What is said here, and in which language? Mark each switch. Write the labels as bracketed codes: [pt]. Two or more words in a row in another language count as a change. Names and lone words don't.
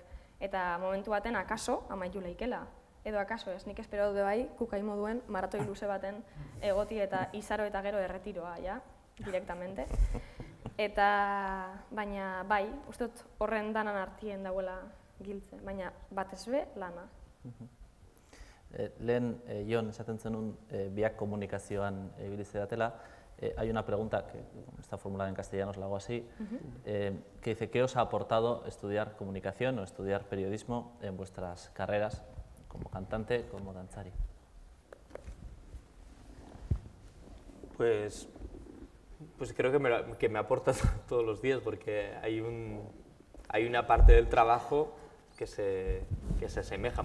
[eu] Eta momentu baten akaso amaitu leikela. Edo akaso ez, nik espero dut bai, kukai moduen maratoi luze baten egoti eta izaro eta gero erretiroa, ja, direktamente. Eta, baina bai, uste dut horren danan artien dauela giltze, baina batez be lana. Lehen, Jon, esaten zenun biak komunikazioan ibilizte datela. [es] Hay una pregunta que está formulada en castellano, os la hago así, que dice, ¿qué os ha aportado estudiar comunicación o estudiar periodismo en vuestras carreras como cantante, como danzari? Pues creo que me aporta todos los días, porque hay una parte del trabajo que se asemeja.